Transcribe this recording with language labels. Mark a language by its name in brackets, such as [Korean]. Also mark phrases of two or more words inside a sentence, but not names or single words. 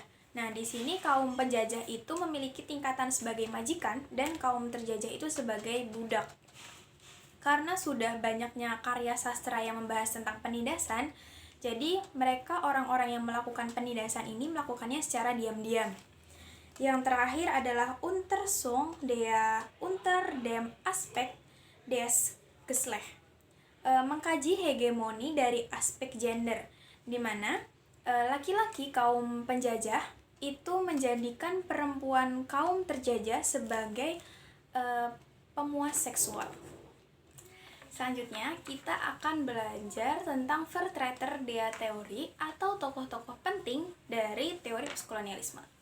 [Indonesian] Nah, di sini kaum penjajah itu memiliki tingkatan sebagai majikan dan kaum terjajah itu sebagai budak. Karena sudah banyaknya karya sastra yang membahas tentang penindasan, jadi mereka orang-orang yang melakukan penindasan ini melakukannya secara diam-diam. Yang terakhir adalah [German] Untersuchung der unter dem Aspekt des Geschlechts, [Indonesian] mengkaji hegemoni dari aspek gender, di mana laki-laki kaum penjajah itu menjadikan perempuan kaum terjajah sebagai pemuas seksual. Selanjutnya, kita akan belajar tentang [German] Vertreter der Theorie [Indonesian] atau tokoh-tokoh penting dari teori postkolonialisme.